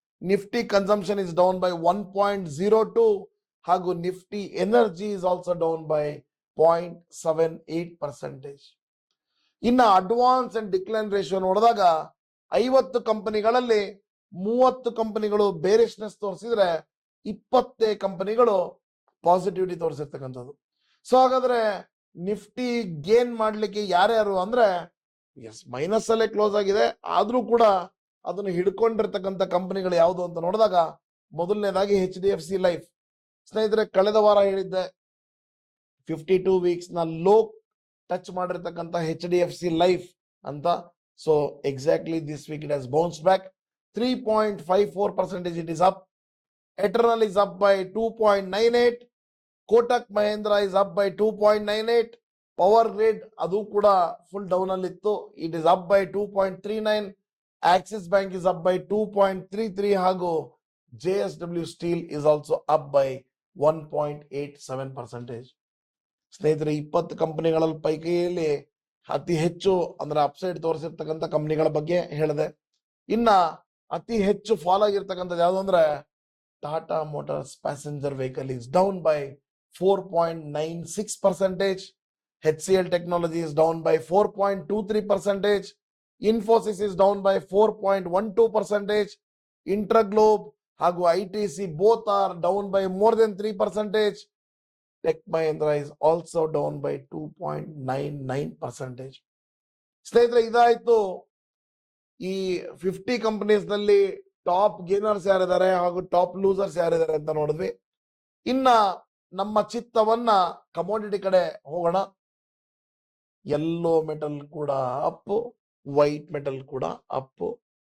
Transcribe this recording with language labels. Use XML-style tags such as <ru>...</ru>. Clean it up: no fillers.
<en>Nifty consumption is down by 1.02. ಹಾಗೂ Nifty energy is also down by 0.78%.</en> <kn>ಇನ್ನ advance and decline ratio ನೋಡಿದಾಗ 50 ಕಂಪನಿಗಳಲ್ಲಿ 30 ಕಂಪನಿಗಳು ಬೇರಿಶ್ನೆಸ್ ತೋರಿಸಿದ್ರೆ 20 ಕಂಪನಿಗಳು ಪಾಸಿಟಿವಿಟಿ ತೋರಿಸಿರ್ತಕ್ಕಂಥದ್ದು. ಸೊ ಹಾಗಾದ್ರೆ ನಿಫ್ಟಿ ಗೇನ್ ಮಾಡ್ಲಿಕ್ಕೆ ಯಾರ್ಯಾರು ಅಂದ್ರೆ, ಎಸ್ ಮೈನಸ್ ಅಲ್ಲೇ ಕ್ಲೋಸ್ ಆಗಿದೆ, ಆದ್ರೂ ಕೂಡ ಅದನ್ನು ಹಿಡ್ಕೊಂಡಿರ್ತಕ್ಕಂಥ ಕಂಪನಿಗಳು ಯಾವುದು ಅಂತ ನೋಡಿದಾಗ, ಮೊದಲನೇದಾಗಿ HDFC ಲೈಫ್. ಸ್ನೇಹಿತರೆ, ಕಳೆದ ವಾರ ಹೇಳಿದ್ದೆ 52 ವೀಕ್ಸ್ ನ ಲೋ ಟಚ್ ಮಾಡಿರ್ತಕ್ಕಂಥ HDFC ಲೈಫ್ ಅಂತ.</kn> <en>So exactly this week it has bounced back 3.54%. It is up. Eternal is up by 2.98. Kotak Mahindra is up by 2.98. Power Grid</en> <kn>adu kuda full down alittu.</kn> <en>It is up by 2.39. Axis Bank is up by 2.33. Hago JSW Steel is also up by 1.87%.</en> <kn>ಸ್ನೇಹಿತರೆ, 20 ಕಂಪನಿಗಳಲ್ಲಿ ಪೈಕಿಯಲ್ಲಿ ಅತಿ ಹೆಚ್ಚು ಅಂದ್ರೆ upside ತೋರಿಸಿರ್ತಕ್ಕಂಥ ಕಂಪನಿಗಳ ಬಗ್ಗೆ ಹೇಳಿದೆ. ಇನ್ನ ಅತಿ ಹೆಚ್ಚು ಫಾಲ್ ಆಗಿರ್ತಕ್ಕಂಥದ್ದು ಯಾವುದು ಅಂದ್ರೆ, Tata Motors passenger vehicle</kn> <en>is down by 4.96%. HCL Technology is down by 4.23%. Infosys is down by 4.12%. Interglobe ಹಾಗೂ ITC both are down by more than 3%. Tech Mahindra is also down by 2.99%.</en> <kn>ಸ್ನೇಹಿತರೆ, ಇದಾಯ್ತು ಈ 50 companies ನಲ್ಲಿ top gainers ಯಾರಿದ್ದಾರೆ ಹಾಗೂ top losers ಯಾರಿದ್ದಾರೆ ಅಂತ ನೋಡಿದ್ವಿ. ಇನ್ನ ನಮ್ಮ ಚಿತ್ತವನ್ನ ಕಮೋಡಿಟಿ ಕಡೆ ಹೋಗೋಣ. ಯೆಲ್ಲೋ ಮೆಟಲ್ ಕೂಡ ಅಪ್, ವೈಟ್ ಮೆಟಲ್ ಕೂಡ ಅಪ್,</kn>